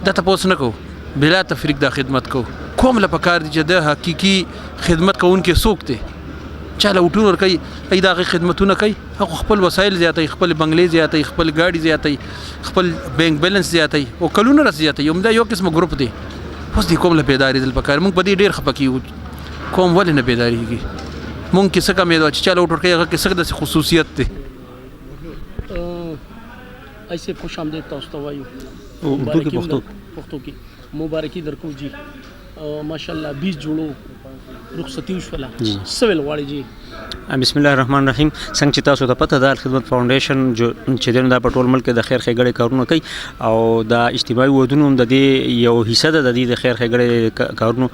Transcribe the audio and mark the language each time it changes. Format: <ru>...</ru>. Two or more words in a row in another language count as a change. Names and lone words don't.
<ps>دا تاسو نه کو بلا تفریق دا خدمت کو کوم له پکار دي چې د حقيقي خدمت کوونکې څوک دی چاله وټون ور کوي ای دا خدمتونه کوي هغه خپل وسایل زیاتې خپل بنگلې زیاتې خپل گاډي زیاتې خپل</ps> <en>bank balance</en> <ps>زیاتې او کلونه رس زیاتې یوم دا یو قسم ګروپ دی اوس دې کوم له بیداری دل پکار مونږ په دې ډېر خپه کیو کوم ولې نه بیداریږي مونږ کې څه کمې ده چې چاله وټور کوي هغه کې څه د خصوصیت دی. ایسے خوش آمدید تاسو ته وایو اردو کې پښتو کې مبارکي درکو جی ماشاءالله 20 جوړو رخصتي وشوله سویل غواړي جی.</ps> <ar>بسم الله الرحمن الرحیم.</ar> <ps>څنګه چې تاسو ته پته ده خدمت فاونډیشن چې دین دا په ټول ملک د خیر ښېګړې کارونه کوي او دا اجتماعي ودونو هم د دې یو حصہ ده د دې د خیر ښېګړې کارونو.</ps>